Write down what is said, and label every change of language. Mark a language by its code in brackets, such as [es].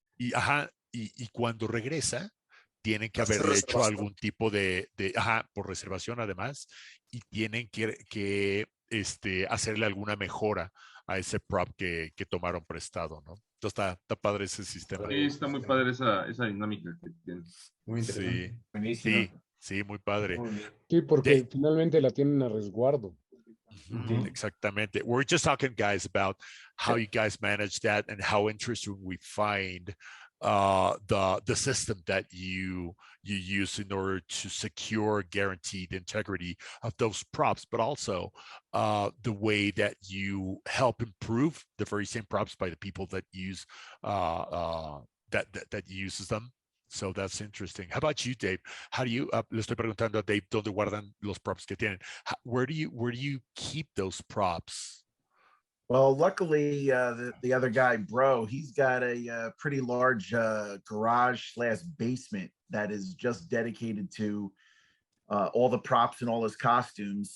[es] Y cuando regresa, tienen que haberle hecho algún tipo por reservación además, y tienen que hacerle alguna mejora a ese prop que tomaron prestado, ¿no? Entonces está padre ese sistema. Sí, está muy padre esa dinámica que tienen. Muy interesante. Sí, Buenísimo. sí, muy padre. Sí, porque finalmente la tienen a resguardo. Exactamente. [en] We're just talking, guys, about how you guys manage that and how interesting we find the system that you use in order to secure guaranteed integrity of those props, but also the way that you help improve the very same props by the people that use that uses them. So that's interesting. How about you, Dave? [es] How do you, le estoy preguntando a Dave, ¿dónde guardan los props que tienen? [en] Where do you keep those props? Well, luckily, the other guy, Bro, he's got a pretty large garage/basement that is just dedicated to all the props and all his costumes.